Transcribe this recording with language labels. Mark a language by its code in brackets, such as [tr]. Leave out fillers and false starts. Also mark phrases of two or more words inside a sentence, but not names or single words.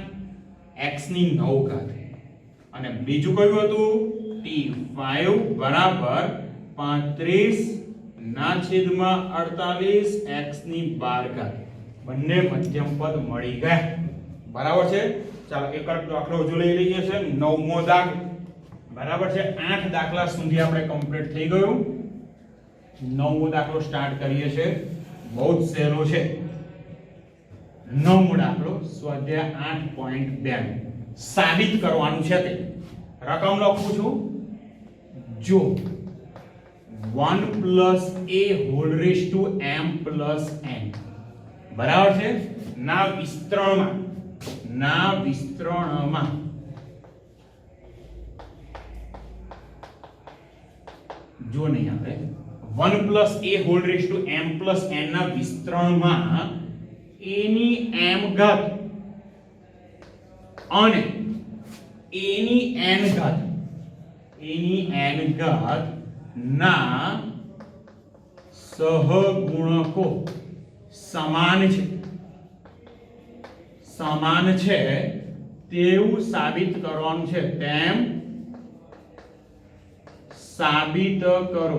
[gu] x ની 9 ઘાત અને બીજું કયું હતું t5 બરાબર 35 ના છેદમાં 48 x ની 12 ઘાત બંને મધ્યમ પદ મળી ગયા બરાબર છે ચાલો એક દાખલો હજુ લઈ લઈએ છે નવમો દાખલો બરાબર છે 8 દાખલા સુધી આપણે કમ્પ્લીટ થઈ ગયું નવમો દાખલો સ્ટાર્ટ કરીએ છે બહુ જ સહેલો છે નવમો દાખલો સ્વાધ્યાય 8.2 સાબિત કરવાનું છે તે રકમ લખું છું જો [en] 1 plus a whole raised to m plus n [gu] બરાબર છે ના વિસ્તરણમાં જો નહીં આવે [en] 1 plus a whole raised to m plus n [gu] ના વિસ્તરણમાં a ની m ઘાત અને a ની n ઘાત ના સહગુણકો સમાન છે તેવું સાબિત કરવાનું છે તેમ સાબિત કરો